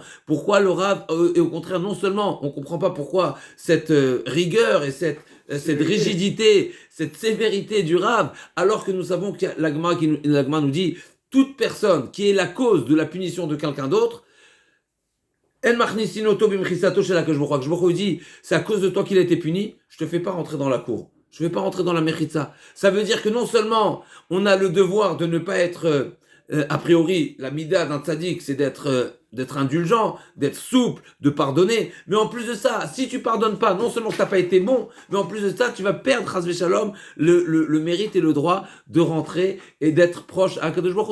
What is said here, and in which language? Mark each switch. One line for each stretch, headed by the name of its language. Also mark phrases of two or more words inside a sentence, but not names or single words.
French: Pourquoi le Rav, et au contraire, non seulement, on comprend pas pourquoi cette rigueur et cette rigidité, cette sévérité du Rav, alors que nous savons que la Gemara nous dit, toute personne qui est la cause de la punition de quelqu'un d'autre,
Hebrew: אין מכניסין אותו במחיצתו של הקדוש ברוך הוא. הקדוש ברוך הוא
French: dit, c'est à cause de toi qu'il a été puni, je te fais pas rentrer dans la cour. Je ne vais pas rentrer dans la mechitza. Ça veut dire que non seulement on a le devoir de ne pas être, a priori, la mida d'un tzaddik, c'est d'être indulgent, d'être souple, de pardonner. Mais en plus de ça, si tu pardonnes pas, non seulement tu n'as pas été bon, mais en plus de ça, tu vas perdre,
Hebrew: חס ושלום,
French: le mérite et le droit de rentrer et d'être proche à
Hebrew: קדוש ברוך הוא.